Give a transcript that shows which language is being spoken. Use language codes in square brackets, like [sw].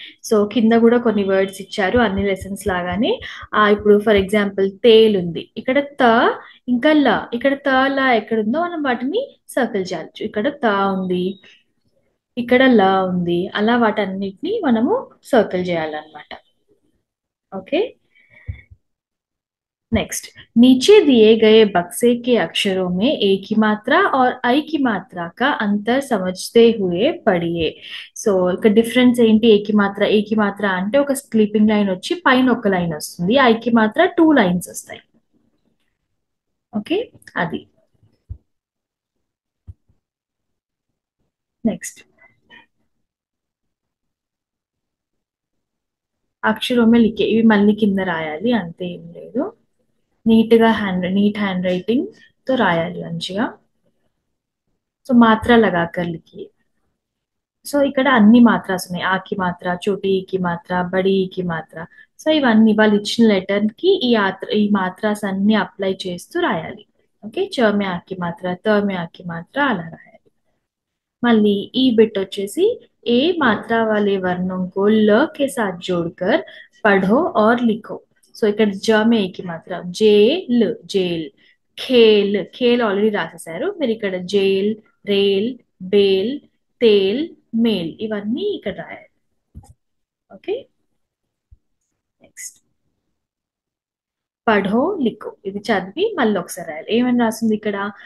[te] So కింద కూడా కొన్ని వర్డ్స్ ఇచ్చారు అన్ని లెసన్స్ లాగానే. ఇప్పుడు ఫర్ ఎగ్జాంపుల్ తేల్ ఉంది, ఇక్కడ త ఇంకా ల. ఇక్కడ త ల ఎక్కడుందో మనం వాటిని సర్కిల్ చేయొచ్చు. ఇక్కడ త ఉంది, ఇక్కడ ల ఉంది, అలా వాటన్నిటిని మనము సర్కిల్ చేయాలన్నమాట. ఓకే. [hi] नेक्स्ट, नीचे दिए गए बक्से के अक्षरों में ए की मात्रा और ఐ की मात्रा का अंतर समझते हुए पढ़िए. [te] సో ఇక్కడ డిఫరెన్స్ ఏంటి? ఏ కి మాత్ర అంటే ఒక స్లీపింగ్ లైన్ వచ్చి పైన ఒక లైన్ వస్తుంది, ఐ కి మాత్ర 2 లైన్స్ వస్తాయి. ఓకే. అది నెక్స్ట్. అక్షరం మే లిఖే, ఇవి మళ్ళీ కింద రాయాలి, అంతే, ఏం లేదు. నీట్ హ్యాండ్ రైటింగ్తో రాయాలి మంచిగా. సో మాత్ర లగాకర్లికి. సో ఇక్కడ అన్ని మాత్రాస్ ఉన్నాయి. ఆకి మాత్ర, చోటి ఈకి మాత్ర, బడి ఈకి మాత్ర. సో ఇవన్నీ వాళ్ళు ఇచ్చిన లెటర్ కి ఈ మాత్రాస్ అన్ని అప్లై చేస్తూ రాయాలి. ఓకే, చ మే ఆకి మాత్ర, త మే ఆకి మాత్ర అలా రాయాలి. मल्ली ई बिट వచ్చేసి [hi] ए मात्रा वाले वर्णों को ल के साथ जोड़कर पढ़ो और लिखो. [te] సో ఇక్కడ జ మే ఏకి మాత్ర జేల్ జైల్, ఖేల్ ఖేల్ ఆల్రెడీ రాసేసారు మీరు. ఇక్కడ జైల్, రేల్, బేల్, తేల్, మేల్ ఇవన్నీ ఇక్కడ రాయాలి. ఓకే, నెక్స్ట్ పఢో లిఖో, ఇది చదివి మళ్ళీ ఒకసారి రాయాలి. ఏమని రాసింది ఇక్కడ?